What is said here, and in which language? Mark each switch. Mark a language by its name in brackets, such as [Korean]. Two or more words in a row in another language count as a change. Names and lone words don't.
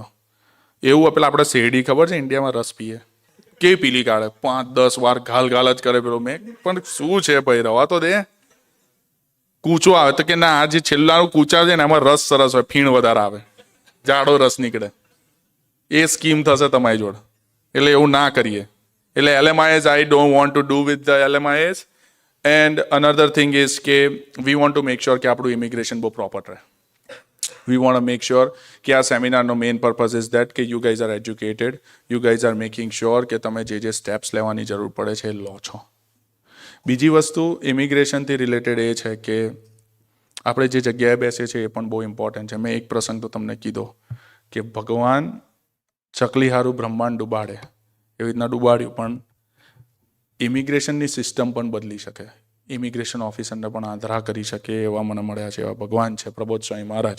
[Gujarati] એવું પેલા આપણે શેરડી ખબર છે ઇન્ડિયામાં રસ પીએ, કે પીલી કાઢે, 5-10 વાર ગાલ જ કરે પેલો. મેં પણ શું છે ભાઈ, રવા તો દે. કૂચો આવે તો કે ના, આ જે છેલ્લાનું કૂચા છે ને એમાં રસ સરસ હોય, ફીણ વધારે આવે, જાડો રસ નીકળે. એ સ્કીમ થશે તમારી જોડે. એટલે એવું ના કરીએ. [English] એટલે LMIs, I don't want to do with the LMIs. And another thing is કે we want to make sure [Gujarati] કે આપણું ઇમિગ્રેશન બહુ પ્રોપર રહે. [English] We want to make sure [Gujarati] કે આ સેમિનારનો [English] main purpose is that કે you guys are educated, you guys are making sure [Gujarati] કે તમે જે સ્ટેપ્સ લેવાની જરૂર પડે છે એ લો છો. બીજી વસ્તુ ઇમિગ્રેશનથી રિલેટેડ એ છે કે આપણે જે જગ્યાએ બેસીએ છીએ એ પણ બહુ ઇમ્પોર્ટન્ટ છે. મેં એક પ્રસંગ તો તમને કીધો કે ભગવાન ચકલી હારું બ્રહ્માંડ ડૂબાડે એવી રીતના ડૂબાડ્યું, પણ ઇમિગ્રેશનની સિસ્ટમ પણ બદલી શકે, ઇમિગ્રેશન ઓફિસરને પણ આંધળા કરી શકે એવા મને મળ્યા છે, એવા ભગવાન છે પ્રબોધ સ્વામી મહારાજ.